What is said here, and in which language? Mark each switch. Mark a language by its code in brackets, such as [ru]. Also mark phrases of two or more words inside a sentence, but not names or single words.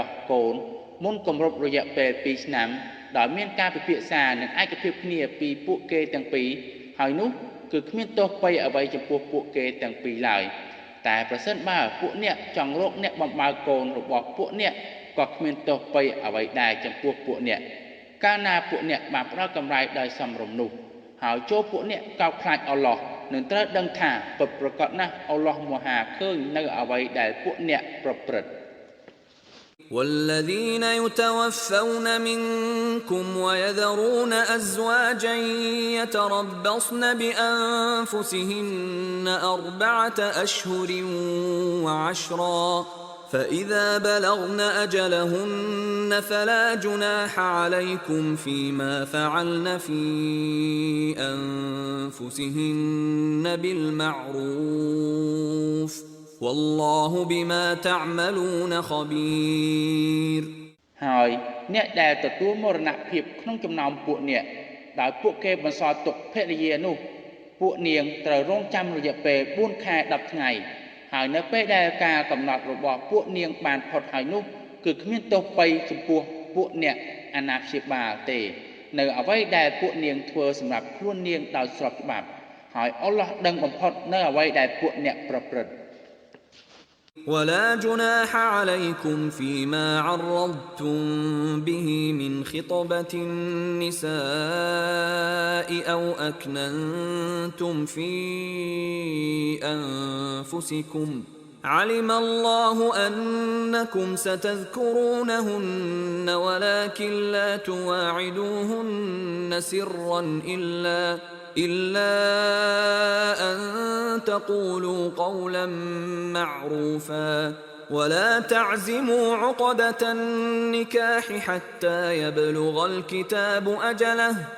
[km] កូនមុនគម្រប់រយៈពេល2ឆ្នាំដោយមានការពិភាក្សានិងឯកភាពគ្នាពីពួកគេទាំងពីរហើយនោះគឺគ្មានទោសបីអ្វីចំពោះពួកគេទាំងពីរឡើយតែប្រសិនបើពួកអ្នកចង់រកអ្នកបំបៅកូនរបស់ពួកអ្នកក៏គ្មានទោសបីអ្វីដែរចំពោះពួកអ្នកកាលណាពួកអ្នកបានផ្ដល់កម្រៃដោយសមរម្យនោះហើយចូលពួកអ្នកកោតខ្លាចអល់ឡោះនឹងត្រូវដឹងថាពិតប្រាកដណាស់អល់ឡោះមហាឃើញនៅអ្វីដែលពួកអ្នកប្រព្រឹត្ត [ar] والذين يتوفون منكم ويذرون أزواجا يتربصن بأنفسهن 4 أشهر وعشرا فإذا بلغن أجلهن فلا جناح عليكم فيما فعلن في أنفسهن بالمعروف والله بما تعملون خبير [km] ហើយអ្នកដែលទទួលមរណភាពក្នុងចំណោមពួកអ្នកដោយពួកគេបន្សល់ទុកភរិយានោះពួកនាងត្រូវរងចាំរយៈពេល4ខែ10ថ្ងៃហើយនៅពេលដែលការកំណត់របស់ពួកនាងបានផុតហើយនោះគឺគ្មានទោសបីចំពោះពួកអ្នកអាណាព្យាបាលទេនៅអ្វីដែលពួកនាងធ្វើសម្រាប់ខ្លួននាងដោយស្របច្បាប់ហើយអល់ឡោះដឹងបំផុតនៅអ្វីដែលពួកអ្នកប្រព្រឹត្ត [ar] ولا جناح عليكم فيما عرضتم به من خطبة النساء أو أكننتم في أنفسكم علم الله أنكم ستذكرونهن ولكن لا تواعدوهن سرا إلا أن تقولوا قولا معروفا ولا تعزموا عقدة النكاح حتى يبلغ الكتاب أجله